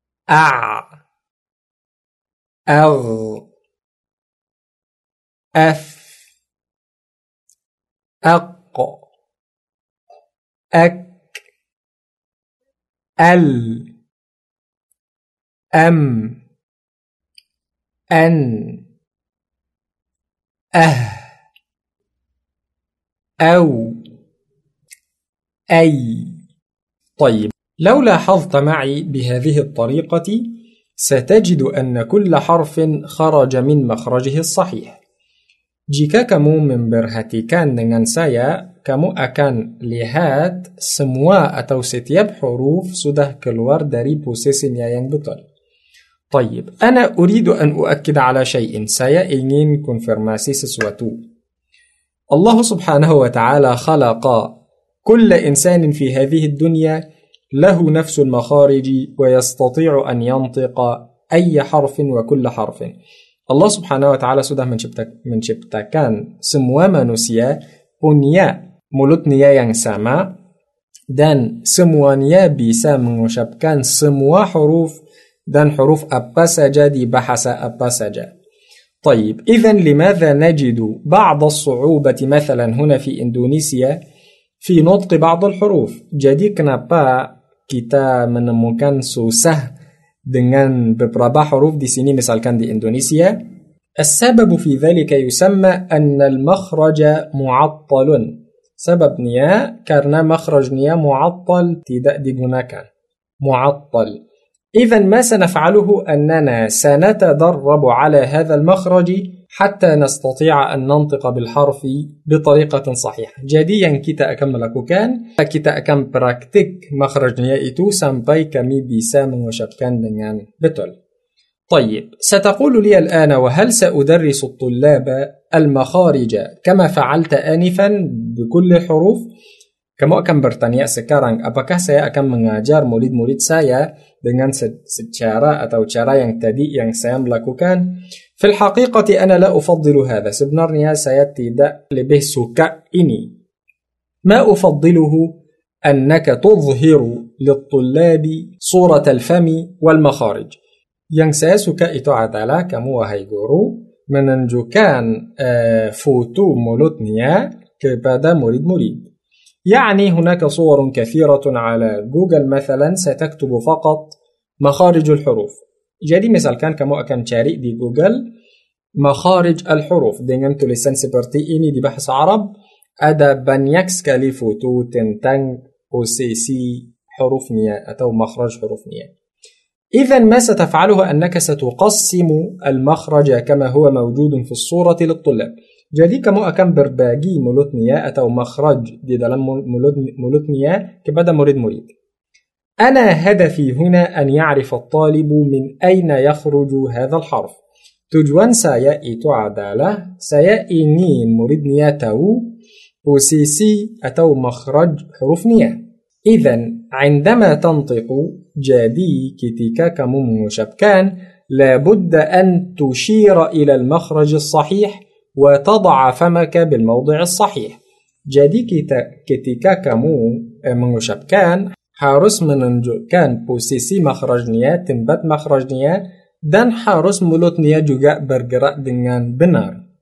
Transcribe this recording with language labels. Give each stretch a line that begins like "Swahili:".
Arabic: أع أغ أف أق أك أل أم أن أه أو أي. طيب لو لاحظت معي بهذه الطريقة ستجد أن كل حرف خرج من مخرجه الصحيح.
Indonesian: Jika kamu memperhatikan dengan saya, kamu akan lihat semua atau setiap huruf sudah keluar dari posisinya yang betul.
Arabic: طيب أنا أريد أن أؤكد على شيء.
Indonesian: Saya ingin konfirmasi sesuatu.
Arabic: Allah سبحانه وتعالى خلق كل إنسان في هذه الدنيا له نفس المخارج ويستطيع أن ينطق أي حرف وكل حرف. الله سبحانه وتعالى سده من شبت كان
Indonesian: semua manusia punya mulutnya yang sama dan semuanya bisa mengucapkan semua huruf dan huruf apa saja di bahasa apa saja.
Arabic: طيب إذن لماذا نجد بعض الصعوبة مثلا هنا في إندونيسيا في نطق بعض الحروف؟
Indonesian: Jadi kenapa kita menemukan susah dengan beberapa huruf di sini, misalkan di Indonesia?
Arabic: السبب في ذلك يسمى أن المخرج معطل.
Indonesian: Sebabnya karena makhrajnya معطل, tidak digunakan.
Arabic: معطل. إذن ما سنفعله أننا سنتدرب على هذا المخرج حتى نستطيع أن ننطق بالحرف بطريقة صحيحة.
Indonesian: Jadi yang kita akan melakukan, kita akan praktik makhrajnya itu sampai kami bisa mengucapkan dengan betul.
Arabic: طيب ستقول لي الآن وهل سأدرس الطلاب المخارج كما فعلت آنفا بكل حروف؟
Indonesian: Kamu akan bertanya sekarang, apakah saya akan mengajar murid-murid saya dengan secara atau cara yang tadi yang saya melakukan?
Arabic: في الحقيقة أنا لا أفضل هذا.
Indonesian: Sebenarnya saya tidak lebih suka ini.
Arabic: ما أفضله أنك تظهر للطلاب صورة الفم والمخارج.
Indonesian: Yang saya suka itu adalah kamu wahai guru menunjukkan foto mulutnya kepada murid-murid.
Arabic: يعني هناك صور كثيرة على جوجل مثلا ستكتب فقط مخارج الحروف.
Indonesian: Jadi misalkan kamu akan cari di Google
Arabic: مخارج الحروف
Indonesian: dengan tulisan seperti ini di bahasa Arab, ada banyak sekali foto tentang posisi hurufnya atau makhraj hurufnya.
Arabic: إذن ما ستفعله أنك ستقسم المخرج كما هو موجود في الصورة للطلاب.
Indonesian: Jadi kamu akan berbagi mulutnya atau makhraj di dalam mulutnya kepada murid-murid.
Arabic: أنا هدفي هنا أن يعرف الطالب من أين يخرج هذا الحرف.
Indonesian: Tujuan saya itu adalah saya ingin muridnya tahu posisi atau makhraj hurufnya.
Arabic: إذن عندما تنطق,
Indonesian: jadi ketika kamu mengucapkan,
Arabic: لابد أن تشير إلى المخرج الصحيح وتضع فمك بالموضع الصحيح.
Indonesian: Jadi ketika kamu mengucapkan, harus menunjukkan posisi makhrajnya, tempat makhrajnya, dan harus mulutnya juga bergerak dengan benar.